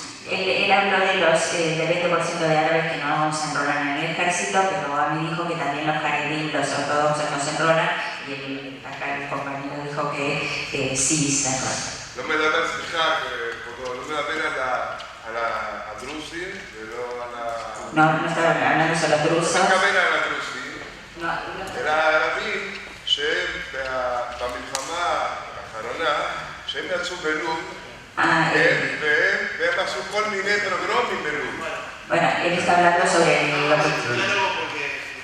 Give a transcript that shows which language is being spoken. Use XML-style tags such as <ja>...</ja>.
<es>Él habló de los del 20% de árabes que no se enrolan en el ejército, pero a mí dijo que también los jaredín, los ortodoxos no se enrolan, y acá el compañero dijo que sí se enrolan.</es> <he>לא מדבר, סליחה, כבודו, לא מדבר על הדרוזים ולא על ה...</he> <es>No estaba hablando solo de drusos.</es> <he>לא מדבר על הדרוזים, אלא הערבים שהם במלחמה האחרונה, שהם יצאו בלוב, והם עשו כל מיני פרוגרומים בלוב.</he> <es>Bueno, él está hablando sobre lo que...</es>